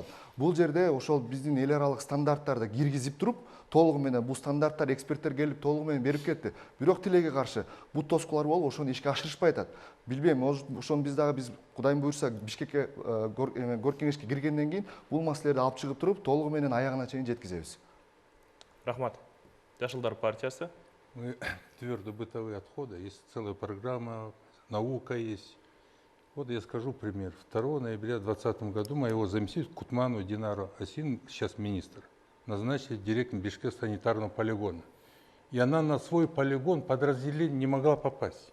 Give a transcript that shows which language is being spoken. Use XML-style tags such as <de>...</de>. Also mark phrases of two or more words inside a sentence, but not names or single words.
<ky>Бул жерде ошол биздин эл аралык стандарттарды киргизип туруп, толугу менен бул стандарттар эксперттер келип толугу менен берип кетти. Бирок тилекке каршы бут тоскулар болуп, ошону ишке ашырышпай атат. Билбейм, ошону биз Кудайым буйрса Бишкекке гор кеңешке киргенден кийин бул маселелерди алып чыгып туруп, толугу менен аягына чейин жеткизебиз. Рахмат. Жашылдар партиясы.</ky> <ru>Мы твердо бытовые отходы, есть целая программа, наука есть. Вот я скажу пример. 2 ноября 2020 году моего заместителя Кутману Динару Асин, сейчас министр, назначили директором Бишкекского санитарного полигона. И она на свой полигон подразделение не могла попасть.</ru>